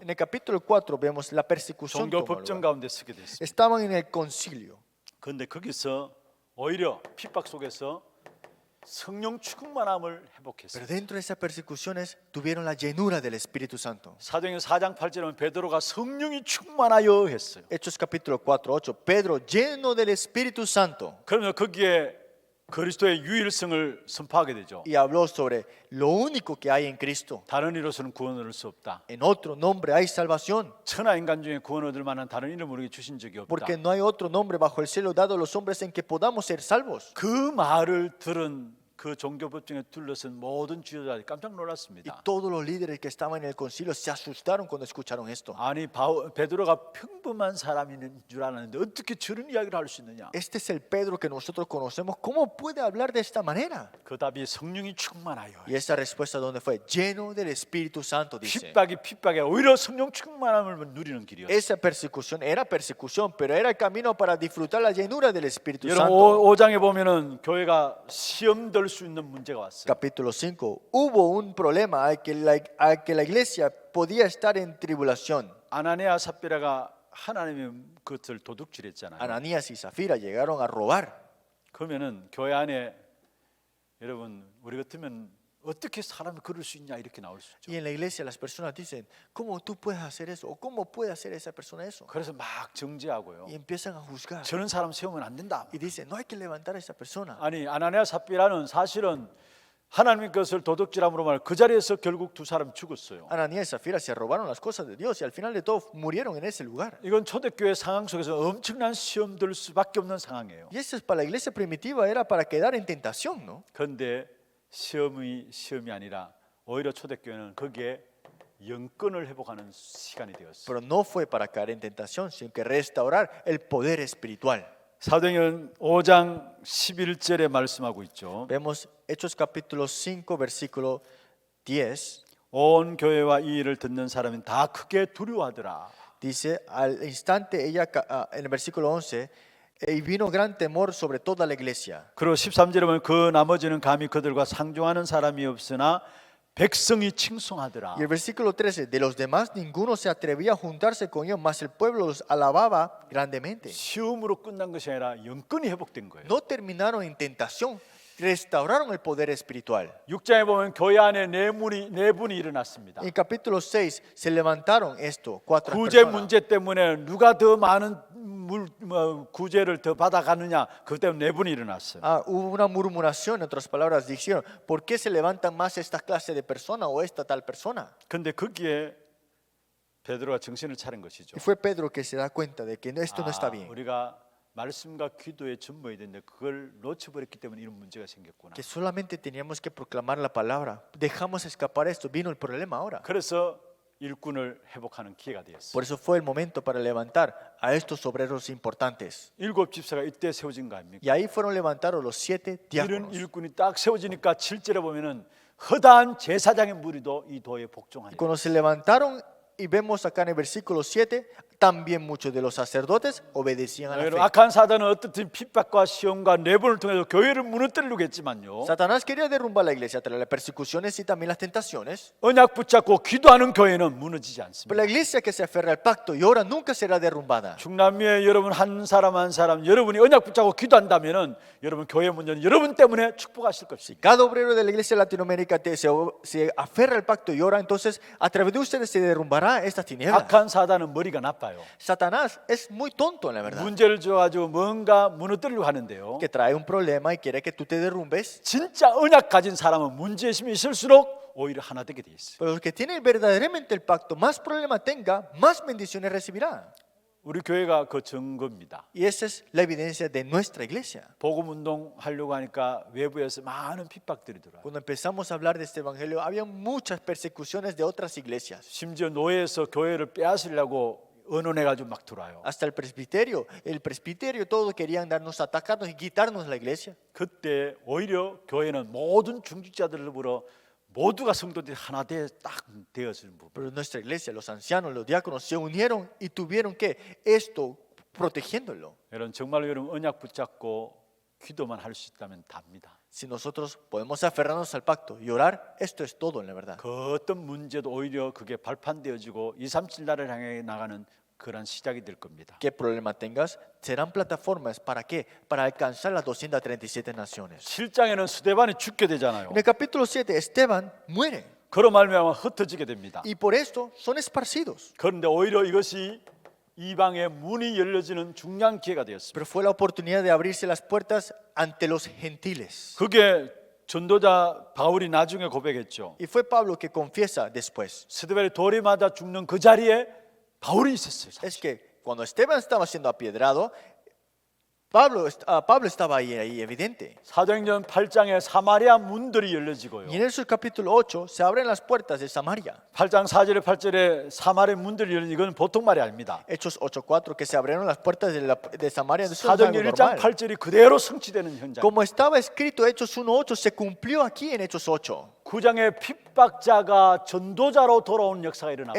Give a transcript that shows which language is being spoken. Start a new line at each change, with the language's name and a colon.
Spanish: En el capítulo 4 vemos la persecución.
Korean: 종교
Spanish: toma
Korean: 법정
Spanish: lugar.
Korean: 가운데 서게 됐습니다.
Spanish: Estaban en el concilio.
Korean: 그런데 거기서 오히려 핍박 속에서 성령 충만함을 회복했어요.
Spanish: Pero dentro de esas persecuciones tuvieron la llenura del Espíritu Santo.
Korean: 사도행전 4장 8절에 보면 베드로가 성령이 충만하여 했어요.
Spanish: Hechos capítulo 4:8, Pedro lleno del Espíritu Santo
Korean: 그러면 거기에 그리스도의 유일성을 선포하게 되죠.
Spanish: y habló sobre lo único que hay en Cristo.
Korean: 다른 이로서는 구원을 얻을 수 없다.
Spanish: En otro nombre hay salvación,
Korean: 천하 인간 중에 구원을 얻을 만한 다른 이름을 우리에게 주신 적이 없다.
Spanish: porque no hay otro nombre bajo el cielo dado a los hombres en que podamos ser salvos.
Korean: 그 말을 들은 그 종교 법정에 둘러선 모든 지도자들이 깜짝
Spanish: Y
Korean: 놀랐습니다.
Spanish: todos los líderes que estaban en el concilio se asustaron cuando escucharon esto.
Korean: 아니 베드로가 평범한 사람인 줄 알았는데 어떻게 저런 이야기를 할 수 있느냐?
Spanish: Este es el Pedro que nosotros conocemos. ¿Cómo puede hablar de esta manera?
Korean: 그 답이 성령이 충만하여.
Spanish: Y esa respuesta, ¿dónde fue? Lleno del Espíritu Santo, dice.
Korean: 핍박에 오히려 성령 충만함을 누리는 길이었어요.
Spanish: Esa persecución era persecución, pero era el camino para disfrutar la llenura del Espíritu
Korean: 여러분
Spanish: Santo.
Korean: 5장에 보면은 교회가 시험 들 그럴 수 있는 문제가 왔어요.
Spanish: Capítulo 5. Hubo un problema al que la iglesia podía estar en tribulación.
Korean: 아나니아 삽비라가 하나님의 그것을 도둑질했잖아요.
Spanish: Ananías y Zafira llegaron a robar.
Korean: 그러면은 교회 안에 여러분 우리 같으면 어떻게 사람이 그럴 수 있냐 이렇게 나올 수 있죠.
Spanish: Y en la iglesia las personas dicen, ¿cómo tú puedes hacer eso? ¿O cómo puede hacer esa persona eso?
Korean: 그래서 막 정죄하고요.
Spanish: Y empiezan a juzgar.
Korean: 저런 사람 세우면 안 된다.
Spanish: Y dicen, no hay que levantar a esa persona.
Korean: 아니 아나니아 삽비라는 사실은 하나님의 것을 도둑질함으로 말 그 자리에서 결국 두 사람 죽었어요.
Spanish: Ananías y Zafira se robaron las cosas de Dios y al final de todo murieron en ese lugar.
Korean: 이건 초대교회 상황 속에서 엄청난 시험 들 수밖에 없는 상황이에요.
Spanish: Y eso es para la iglesia primitiva, era para quedar en tentación, ¿no?
Korean: 그런데 시험이 아니라 오히려 초대교회는 거기에 영권을 회복하는 시간이 되었어요.
Spanish: Pero no fue para caer en tentación, sino que restaurar el poder espiritual.
Korean: 사도행전 5장 11절에 말씀하고 있죠.
Spanish: Vemos Hechos capítulo 5, versículo 10.
Korean: 온 교회와 이 일을 듣는 사람은 다 크게 두려워하더라.
Spanish: Dice, al instante ella, en el versículo 11, y vino gran temor sobre toda la iglesia.
Korean: 그리고 13절에 보면 그 나머지는 감히 그들과 상종하는 사람이 없으나 백성이 칭송하더라.
Spanish: Y el versículo 13, de los demás ninguno se atrevía a juntarse con ellos, mas el pueblo los alababa grandemente.
Korean: 시험으로 끝난 것이 아니라 영권이 회복된 거예요.
Spanish: No terminaron en tentación, restauraron el poder espiritual.
Korean: 6장에 보면 교회 안에 네 분이 일어났습니다.
Spanish: En capítulo 6 se levantaron esto, cuatro
Korean: 구제
Spanish: personas.
Korean: 문제 때문에 누가 더 많은 구제를 더 받아가느냐 그 때문에 네 분이 일어났어요.
Spanish: Hubo una murmuración, en otras palabras, dijeron, ¿por qué se levantan más esta clase de persona o esta tal persona?
Korean: 근데 거기에 베드로가 정신을 차린 것이죠.
Spanish: Y fue Pedro que se da cuenta de que esto no está bien,
Korean: 우리가 말씀과 기도에 전무해야 되는데 그걸 놓쳐버렸기 때문에 이런 문제가 생겼구나.
Spanish: que solamente teníamos que proclamar la palabra. Dejamos escapar esto, vino el problema ahora.
Korean: 그래서 일꾼을 회복하는 기회가 되었어요.
Spanish: Por eso fue el momento para levantar a estos obreros importantes.
Korean: 7 집사가 이때 세워진 거 아닙니까?
Spanish: Y ahí fueron levantados los 7
Korean: 이런
Spanish: diáconos.
Korean: 일꾼이 딱 세워지니까 7절에 보면은 허다한 제사장의 무리도 이 도에 복종하니.
Spanish: Cuando se levantaron, y vemos acá en el versículo 7, también muchos de los sacerdotes obedecían a la
Korean: 여러분, 악한 사단은 어떻든 핍박과 시험과 내분을 통해서 교회를 무너뜨리려고 했지만요.
Spanish: Satanás quería derrumbar la iglesia tras las persecuciones y también las tentaciones.
Korean: 언약 붙잡고 기도하는 교회는 무너지지
Spanish: Pero
Korean: 않습니다.
Spanish: la iglesia que se aferra al pacto y ora nunca será derrumbada.
Korean: 중남미에 여러분 한 사람 여러분이 언약 붙잡고 기도한다면은 여러분 교회 문제는 여러분 때문에 축복하실 것입니다.
Spanish: Cada obrero de la iglesia de Latinoamérica se aferra al pacto y ora, entonces a través de ustedes se derrumbará estas tinieblas.
Korean: 악한 사단은 머리가 나빠요.
Spanish: Satanás es muy tonto, en la verdad,
Korean: 문제를 줘가지고 뭔가 무너뜨리려고 하는데요.
Spanish: que trae un problema y quiere que tú te derrumbes.
Korean: 진짜 언약 가진 사람은 문제심이 있을수록 오히려 하나 되게 돼 있어요.
Spanish: Pero el que tiene verdaderamente el pacto, más problema tenga, más bendiciones recibirá.
Korean: 우리 교회가 그 증거입니다.
Spanish: Y esa es la evidencia de nuestra iglesia.
Korean: 복음 운동 하려고 하니까 외부에서 많은 핍박들이 들어와요.
Spanish: Cuando empezamos a hablar de este evangelio, había muchas persecuciones de otras iglesias.
Korean: 심지어 노예에서 교회를 빼앗으려고 언론해가지고 막 들어와요.
Spanish: Hasta el presbiterio, todos querían darnos, atacarnos y quitarnos la iglesia.
Korean: 그때 오히려 교회는 모든 중직자들로 모두가 성도들이 하나 딱 되었을 부분.
Spanish: Pero nuestra iglesia, los ancianos, los diáconos se unieron y tuvieron que esto protegiéndolo.
Korean: 여러분 정말로 여러분 언약 붙잡고 기도만 할 수 있다면 답니다.
Spanish: Si nosotros podemos aferrarnos al pacto y orar, esto es todo en la verdad.
Korean: 그 어떤 문제도 오히려 그게 발판되어지고 237 나라를 향해 나가는 그런 시작이 될 겁니다.
Spanish: ¿Qué problema tengas? Serán plataformas. ¿Para qué? Para alcanzar las 237 naciones.
Korean: 7장에는 스데반이 죽게 되잖아요.
Spanish: En el capítulo 7, Esteban muere.
Korean: 그로 말미암아 흩어지게 됩니다.
Spanish: Y por esto son esparcidos.
Korean: 그런데 오히려 이것이 이방의 문이 열려지는 중요한 기회가 되었습니다.
Spanish: Pero fue la oportunidad de abrirse las puertas ante los gentiles.
Korean: 그게 전도자 바울이 나중에 고백했죠.
Spanish: Y fue Pablo que confiesa después.
Korean: 스데반이 돌이 맞아 죽는 그 자리에 바울이 있었어요. 사실.
Spanish: Es que cuando Esteban estaba siendo apiedrado, Pablo estaba ahí evidente.
Korean: 사도행전 8장에 사마리아 문들이 열려지고요.
Spanish: Y en Hechos capítulo 8 se abren las puertas de Samaria.
Korean: 8장 4절에 8절에 사마리아 문들이 열린 이건 보통 말이 아닙니다.
Spanish: Hechos 8:4 que se abrieron las puertas de Samaria. Eso es
Korean: 사도행전
Spanish: algo
Korean: 1장
Spanish: normal.
Korean: 8절이 그대로 성취되는 현장.
Spanish: Como estaba escrito Hechos 1:8 se cumplió aquí en Hechos 8.
Korean: 9장의 핍박자가 전도자로 돌아오는 역사가 일어나고요.